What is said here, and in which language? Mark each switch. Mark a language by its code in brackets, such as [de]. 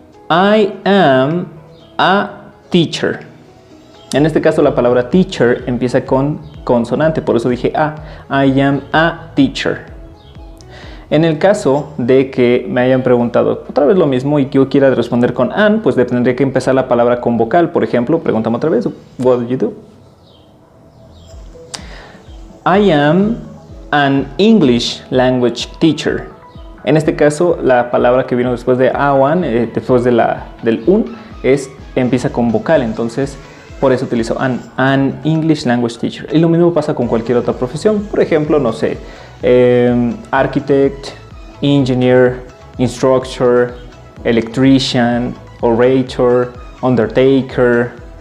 [en] I am a teacher. [es] En este caso la palabra teacher empieza con consonante, por eso dije a. [en] I am a teacher. [es] En el caso de que me hayan preguntado otra vez lo mismo y que yo quiera responder con an, pues tendría que empezar la palabra con vocal. Por ejemplo, pregúntame otra vez, [en] what do you do? I am an English language teacher. [es] En este caso, la palabra que vino después de an, después de del un, empieza con vocal. Entonces, por eso utilizo [en] an English language teacher. [es] Y lo mismo pasa con cualquier otra profesión. Por ejemplo, no sé, architect, engineer, instructor, electrician, orator, undertaker.